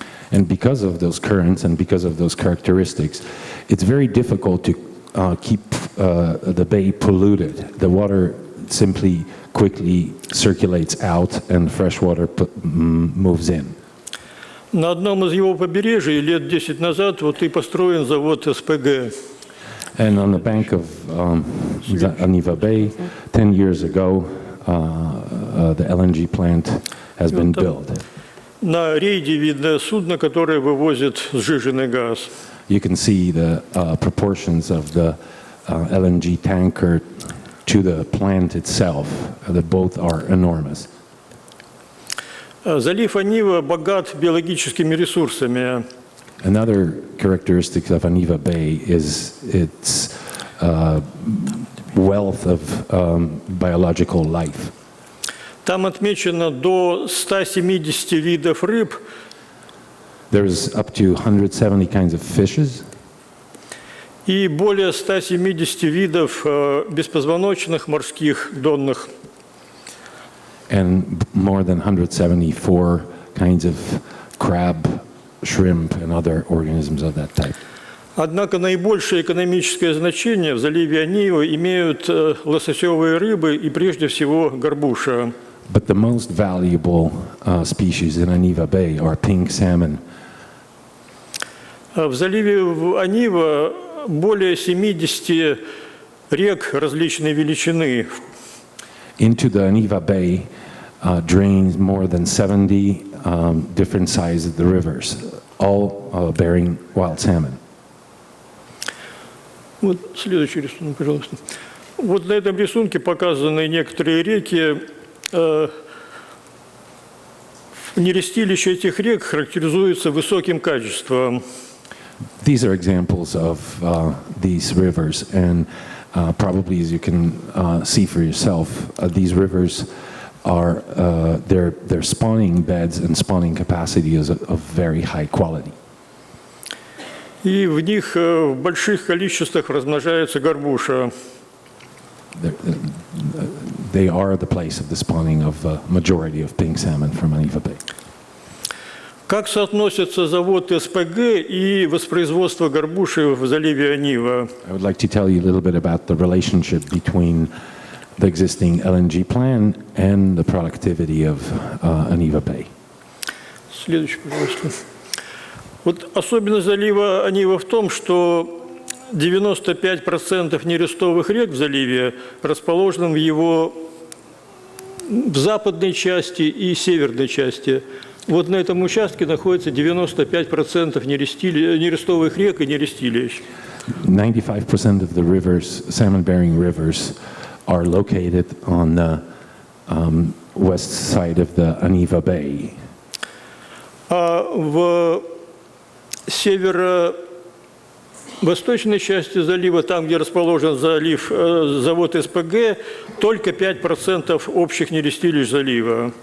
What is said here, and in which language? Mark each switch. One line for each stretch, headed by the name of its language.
English: And because of those currents and because of those characteristics, it's very difficult to keep the bay polluted. The water simply quickly circulates out and fresh water moves in.
Russian: На одном из его побережий лет 10 назад вот и построен завод СПГ.
English: And on the bank of Aniva Bay, 10 years ago, the LNG plant has been built.
Russian: На рейде видно судно, которое вывозит сжиженный газ.
English: You can see the proportions of the LNG tanker to the plant itself. They both are enormous.
Russian: Залив Анива богат биологическими ресурсами.
English: Another characteristic of Aniva Bay is its wealth of biological life.
Russian: Там отмечено до 170 видов рыб.
English: There's up to 170 kinds of fishes.
Russian: И более 170 видов беспозвоночных морских донных.
English: And more than 174 kinds of crab, shrimp, and other organisms of that type.
Russian: Однако наибольшее экономическое значение в заливе Анива имеют лососевые рыбы и прежде всего горбуша.
English: But the most valuable species in Aniva Bay are pink salmon.
Russian: В заливе Анива более 70 рек различной величины.
English: Into the Aniva Bay drains more than 70 different sizes of the rivers, all bearing wild salmon.
Russian: Вот следующий рисунок, пожалуйста. Вот на этом рисунке показаны некоторые реки. Нерестилище этих рек характеризуется высоким качеством.
English: These are examples of these rivers, and probably as you can see for yourself, these rivers are their spawning beds and spawning capacity is of very high quality.
Russian: И в них в больших количествах размножается горбуша.
English: They are the place of the spawning of a majority of pink salmon from Aniva Bay.
Russian: Как соотносятся завод СПГ и воспроизводство горбуши в заливе Анива?
English: I would like to tell you a little bit about the relationship between the existing LNG plant and the productivity of Aniva Bay.
Russian: Следующий, пожалуйста. Вот особенность залива Анива в том, что 95% нерестовых рек в заливе расположены в его западной части и северной части. Вот на этом участке находится 95% нерестовых рек и нерестилищ.
English: 95% of the rivers, salmon-bearing rivers, are located on the west side of the Aniva Bay.
Russian: А в северо-восточной части залива, там, где расположен завод СПГ, только 5% общих нерестилищ залива.